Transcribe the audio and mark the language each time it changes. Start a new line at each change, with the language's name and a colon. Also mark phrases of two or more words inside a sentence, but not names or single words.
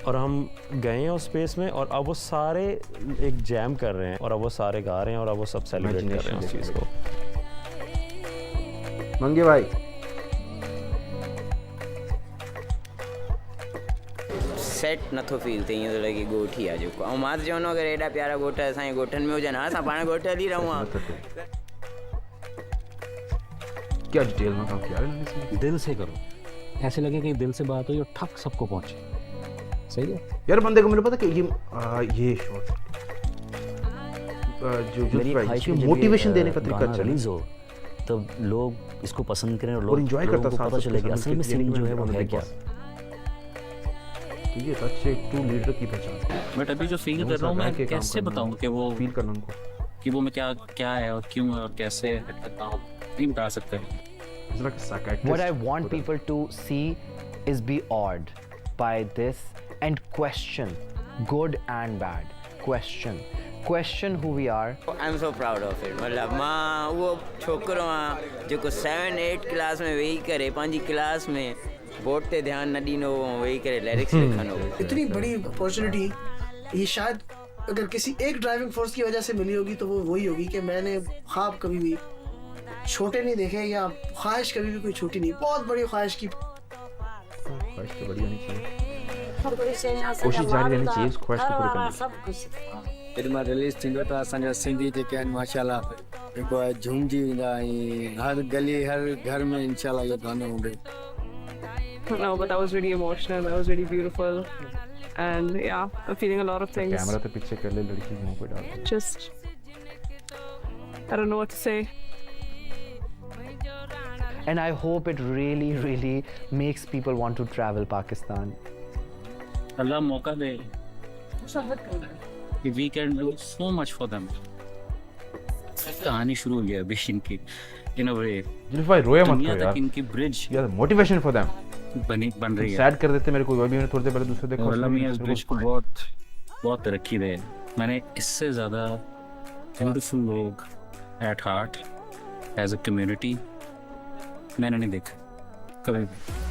Hindi: और हम गए हैं उस स्पेस में और अब वो सारे एक जैम कर रहे हैं और अब वो सारे गा रहे हैं और अब वो सब सेलिब्रेट कर रहे हैं उस चीज़ को।
Sindhi: मंगे भाई सेट नथो फील थे, ईअं थो लॻे ॻोठ ई आहे जेको। ऐं मां त चवंदो अगरि एॾा प्यारा ॻोठ असांजे ॻोठनि में हुजनि, हा असां पाण ॻोठ हली रहूं हा।
Hindi: क्या डिटेल में काम किया है? दिल से करो, ऐसे लगे कि दिल से बात हुई और ठक सबको पहुंचे। सही है यार। बंदे को मुझे पता कि ये शॉट जो मोटिवेशन देने का तरीका रिलीज हो तब लोग इसको पसंद करें और लोग एंजॉय करता, पता चले कि असल में सिंध जो है वो है क्या। ये अच्छे
English: true leader
Hindi: की पहचान। बट अभी जो फील कर रहा हूँ मैं कैसे बताऊँ कि वो फील करना उनको कि वो मैं क्या है और क्यों है और कैसे करता हूँ, नहीं बता सकते।
English: What I want people to see is be awed by this and question, good and bad. Question who we are. I'm so proud of it.
Sindhi: मतलब मां वो छोकरो आ जेको 7-8 क्लास में वेही करे पंहिंजी क्लास में बोर्ड ते ध्यान न ॾींदो वेही करे लिरिक्स लिखंदो।
Hindi: इतनी बड़ी अपॉर्चुनिटी ये शायद अगर किसी एक ड्राइविंग फोर्स की वजह से मिली होगी तो वो वही होगी कि मैंने ख्वाब कभी भी छोटे नहीं देखे या ख्वाहिश कभी भी कोई छोटी नहीं, बहुत बड़ी ख्वाहिश की। ख्वाहिश तो बड़ी होनी चाहिए, कोशिश जारी रहनी चाहिए, उस ख्वाहिश को पूरी करनी। सब कुछ
Sindhi: फिल्म रिलीज़ थींदो त असांजा सिंधी जेके आहिनि माशाल्लाह जेको आहे झूमजी वेंदा ऐं हर गली हर घर में इंशाल्लाह इहो गानो हूंदो।
English: No, but that was really emotional. That was really beautiful. And yeah, I'm feeling a lot of things.
Hindi: कैमरा तो पीछे कर ले, लड़की मुंह पे डाल।
English: Just, I don't know what to say. And I hope it really, really makes people want to travel Pakistan. Allah
Hindi: मौका दे कि
English: we can do so much for them.
Hindi: कहानी शुरू हो गया अभी इनकी
English: in a way.
Hindi: जुल्फी भाई रोया मत करो यार, इनकी ब्रिज
English: यार motivation for them
Hindi: बन रही है। सैड कर देते मेरे को, अभी मैंने थोड़ी देर पहले दूसरे देखा, अल्लाह मियां इस ब्रिज को बहुत तरक्की दे। मैंने इससे ज़्यादा ब्यूटीफुल लोग
English: at heart as a community
Hindi: मैंने नहीं देखा कभी भी।